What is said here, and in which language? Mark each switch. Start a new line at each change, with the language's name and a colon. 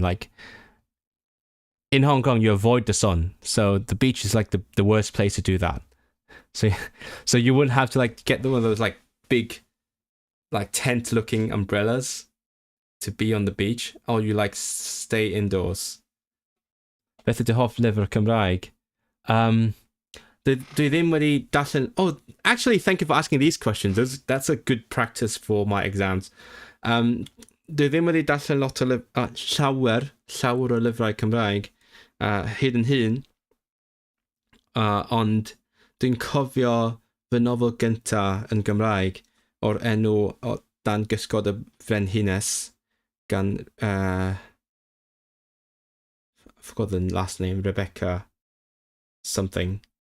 English: Like, in Hong Kong, you avoid the sun, so the beach is like the worst place to do that. So you wouldn't have to like get one of those like big, like tent-looking umbrellas to be on the beach, or you like stay indoors.
Welsh: Beth ydy hoff lyfr Cymraeg? Dwi ddim wedi darllen...
English: Oh, actually, thank you for asking these questions. That's a good practice for my exams.
Welsh: dwi ddim wedi darllen lot o llawer o lyfrau Cymraeg hyd yn hyn, ond dwi'n cofio fy nofel gynta yn Gymraeg o'r enw o Dan Gysgod y Frenhines gan
English: I forgot the last name, Rebecca something.